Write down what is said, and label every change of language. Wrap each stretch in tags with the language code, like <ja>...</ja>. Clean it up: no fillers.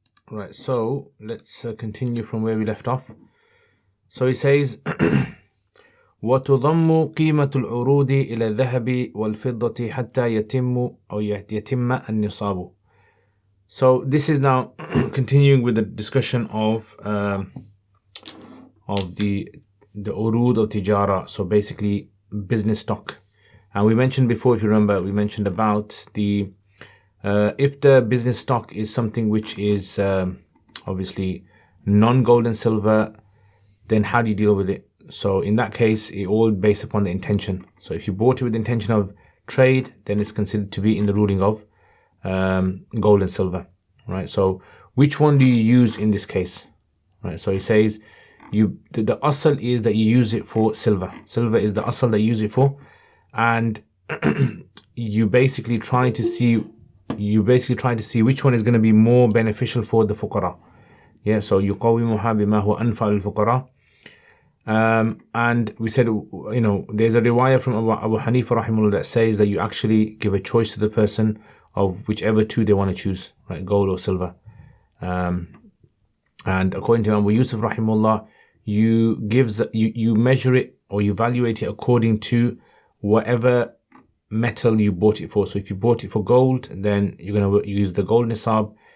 <en>Right, so let's continue from where we left off. So he says,</en> <ar>وتضم قيمة العروض إلى الذهب والفضة حتى يتم أو يتم النصاب.</ar> <en>So this is now continuing with the discussion of the urud of tijara. So basically business stock. And we mentioned before, if you remember, we mentioned about the if the business stock is something which is obviously non-gold and silver, then how do you deal with it? So in that case, it all based upon the intention. So if you bought it with the intention of trade, then it's considered to be in the ruling of gold and silver, right? So which one do you use in this case, right? So he says the asal is that you use it for silver. Silver is the asal that you use it for, and you basically try to see which one is going to be more beneficial for the fuqara. Yeah, so</en> <ar>يقومها بما هو أنفع للفقراء.</ar> <en>And we said, there's a riwayah from Abu Hanifa rahimahullah that says that you actually give a choice to the person of whichever two they want to choose, right, gold or silver. And according to Abu Yusuf rahimahullah, you measure it or you evaluate it according to whatever metal you bought it for. So if you bought it for gold, then you're going to use the gold nisab.</en>